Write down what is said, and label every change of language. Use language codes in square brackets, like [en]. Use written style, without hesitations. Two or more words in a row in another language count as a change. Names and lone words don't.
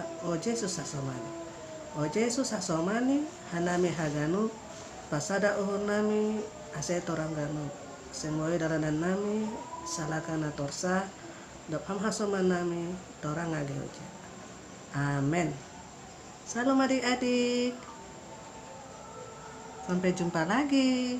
[bts] O Yesus asomani, O Yesus asomani, hanami haganu, pasada uhur nami, ase torangganu, semoy daranan nami, salakana torsa, dopham hasoman nami, torang agehoja. [id] Amin. Salam adik-adik. Sampai jumpa lagi.